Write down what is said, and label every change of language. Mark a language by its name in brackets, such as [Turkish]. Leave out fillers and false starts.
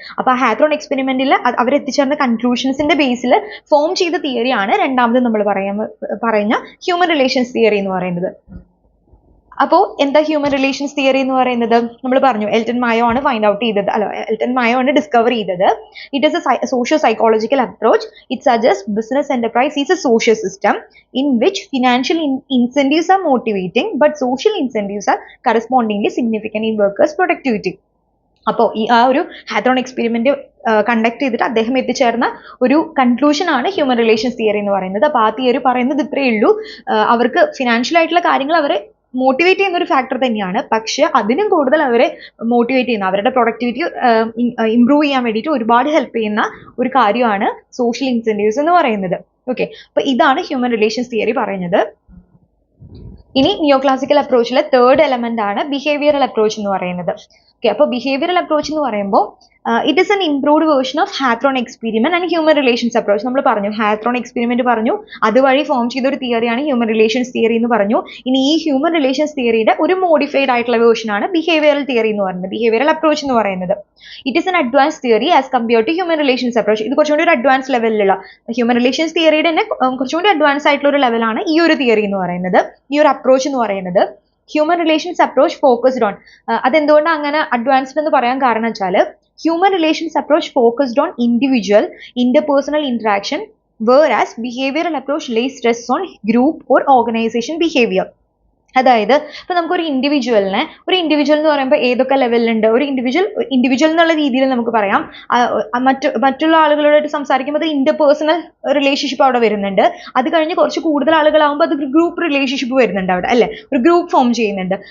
[Malayalam] അപ്പോൾ ആ ഹാത്രോൺ എക്സ്പെരിമെന്റിൽ അവർ എത്തിച്ചേർന്ന കൺക്ലൂഷൻസിന്റെ ബേസിൽ ഫോം ചെയ്ത തിയറിയാണ് രണ്ടാമത് നമ്മൾ പറയുന്ന ഹ്യൂമൻ റിലേഷൻസ് തിയറി എന്ന് പറയുന്നത്. അപ്പോൾ എന്താ ഹ്യൂമൻ റിലേഷൻസ് തിയറി എന്ന് പറയുന്നത്? നമ്മൾ പറഞ്ഞു എൽട്ടൺ മായോ ആണ് ഫൈൻഡ് ഔട്ട് ചെയ്തത്, അല്ല എൽട്ടൺ മായോ ആണ് ഡിസ്കവർ ചെയ്തത്. [English] It is a socio psychological approach. It suggest business enterprise is a social system in which financial incentives are motivating but social incentives are correspondingly significant in workers' productivity. [Malayalam] അപ്പോൾ ഈ ആ ഒരു ഹാത്രോൺ experiment conduct ചെയ്തിട്ട് അദ്ദേഹം എത്തിച്ചേർന്ന ഒരു conclusion ആണ് human relations theory എന്ന് പറയുന്നത്. അപ്പോൾ ആ തിയറി പറയുന്നത് ഇത്രയേ ഉള്ളൂ, അവർക്ക് ഫിനാൻഷ്യൽ ആയിട്ടുള്ള കാര്യങ്ങൾ അവരെ മോട്ടിവേറ്റ് ചെയ്യുന്ന ഒരു ഫാക്ടർ തന്നെയാണ്, പക്ഷെ അതിനും കൂടുതൽ അവരെ മോട്ടിവേറ്റ് ചെയ്യുന്ന, അവരുടെ പ്രൊഡക്ടിവിറ്റി ഇംപ്രൂവ് ചെയ്യാൻ വേണ്ടിയിട്ട് ഒരുപാട് ഹെൽപ്പ് ചെയ്യുന്ന ഒരു കാര്യമാണ് സോഷ്യൽ ഇൻസെന്റീവ്സ് എന്ന് പറയുന്നത്. ഓക്കെ, അപ്പൊ ഇതാണ് ഹ്യൂമൻ റിലേഷൻസ് തിയറി പറയുന്നത്. ഇനി നിയോ ക്ലാസിക്കൽ അപ്രോച്ചിലെ തേർഡ് എലമെന്റ് ആണ് ബിഹേവിയറൽ അപ്രോച്ച് എന്ന് പറയുന്നത്. [English] okay, [Malayalam] അപ്പോൾ [English] behavioural approach [Malayalam] എന്ന് പറയുമ്പോൾ [English] It is an improved version of Hawthorne experiment and human relations approach. [Malayalam] നമ്മൾ പറഞ്ഞു ഹാത്രോൺ എക്സ്പെരിമെന്റ് പറഞ്ഞു, അതുവഴി ഫോം ചെയ്ത ഒരു തിയറിയാണ് ഹ്യൂമൻ റിലേഷൻസ് തിയറി എന്ന് പറഞ്ഞു. ഇനി ഈ ഹ്യൂമൻ റിലേഷൻസ് തിയറിയുടെ ഒരു മോഡിഫൈഡ് ആയിട്ടുള്ള വേർഷൻ ആണ് ബിഹേവിയറൽ തിയറി എന്ന് പറയുന്നത്, ബിഹേവിയറൽ അപ്രോച്ച് എന്ന് പറയുന്നത്. [English] It is an advance theory as compared to human relations approach. [Malayalam] ഇത് കുറച്ചുകൂടി ഒരു അഡ്വാൻസ് ലെവലിലുള്ള ഹ്യൂമൻ റിലേഷൻസ് തിയറിയുടെ തന്നെ കുറച്ചുകൂടി അഡ്വാൻസ് ആയിട്ടുള്ള ഒരു ലെവലാണ് ഈ ഒരു തിയറി എന്ന് പറയുന്നത്, ഈ ഒരു അപ്രോച്ച് എന്ന് പറയുന്നത്. [English] human relations approach focused on, [Malayalam] അതെന്തുകൊണ്ടാണ് അങ്ങനെ അഡ്വാൻസ്ഡ് എന്ന് പറയാൻ കാരണം വെച്ചാൽ [English] human relations approach focused on individual interpersonal interaction, whereas behavioral approach lays stress on group or organization behavior. [Malayalam] അതായത് ഇപ്പൊ നമുക്കൊരു ഇൻഡിവിജ്വൽ എന്ന് പറയുമ്പോൾ ഏതൊക്കെ ലെവലിലുണ്ട്, ഒരു ഇൻഡിവിജ്വൽ എന്നുള്ള രീതിയിൽ നമുക്ക് പറയാം. മറ്റുള്ള ആളുകളോട് സംസാരിക്കുമ്പോൾ ഇന്റർപേഴ്സണൽ റിലേഷൻഷിപ്പ് അവിടെ വരുന്നുണ്ട്. അത് കഴിഞ്ഞ് കുറച്ച് കൂടുതൽ ആളുകളാകുമ്പോൾ അത് ഗ്രൂപ്പ് റിലേഷൻഷിപ്പ് വരുന്നുണ്ട് അവിടെ, അല്ലെ, ഒരു ഗ്രൂപ്പ് ഫോം ചെയ്യുന്നുണ്ട്.